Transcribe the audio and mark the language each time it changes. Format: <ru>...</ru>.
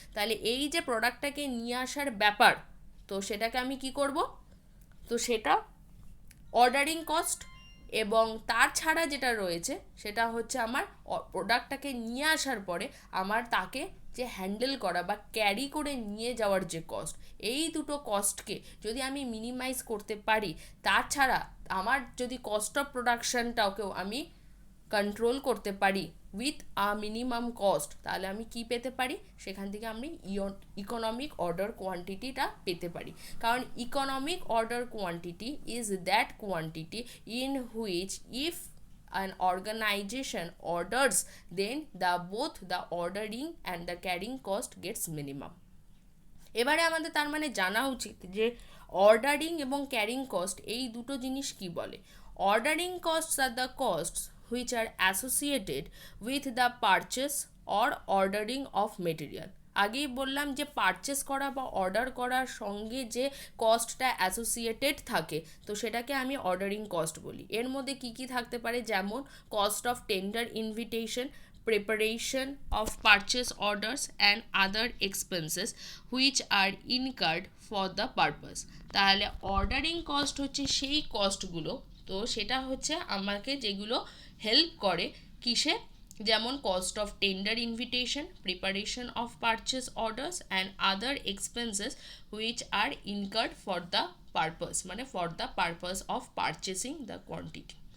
<bn>তাহলে এই যে প্রোডাক্টটাকে নিয়ে আসার ব্যাপার, তো সেটাকে আমি কি করব, তো সেটা অর্ডারিং কস্ট, এবং তার ছাড়া যেটা রয়েছে সেটা হচ্ছে আমার প্রোডাক্টটাকে নিয়ে আসার পরে আমার তাকে যে হ্যান্ডেল করা বা ক্যারি করে নিয়ে যাওয়ার যে কস্ট, এই দুটো কস্টকে যদি আমি মিনিমাইজ করতে পারি, তাছাড়া আমার যদি কস্ট অফ প্রোডাকশানটাকেও আমি কন্ট্রোল করতে পারি</bn> <en>with a minimum cost,</en> <bn>তাহলে আমি কি পেতে পারি, সেখান থেকে আমি ইকোনমিক অর্ডার কোয়ান্টিটিটা পেতে পারি। কারণ</bn> <en>Economic order quantity is that quantity in which if an organization orders, then both the ordering and the carrying cost gets minimum.</en> <bn>এবারে আমাদের তার মানে জানা উচিত যে অর্ডারিং এবং ক্যারিং কস্ট এই দুটো জিনিস কি বলে।</bn> <en>Ordering costs আর the costs which are associated with the purchase or ordering of material.</en> <bn>আগেই বললাম যে পারচেস করা বা অর্ডার করার সঙ্গে যে কস্টটা অ্যাসোসিয়েটেড থাকে, তো সেটাকে আমি অর্ডারিং কস্ট বলি। এর মধ্যে কি কি থাকতে পারে, যেমন</bn> <en>Cost of tender invitation, preparation of purchase orders and other expenses which are incurred for the purpose।</en> <bn>তাহলে অর্ডারিং কস্ট হচ্ছে সেই কস্টগুলো, তো সেটা হচ্ছে আমাকে যেগুলো হেল্প করে কিসে, যেমন</bn> <en>cost of tender invitation, preparation of purchase orders and other expenses which are incurred for the purpose,</en> <bn>মানে</bn> <en>For the purpose of purchasing the quantity.</en>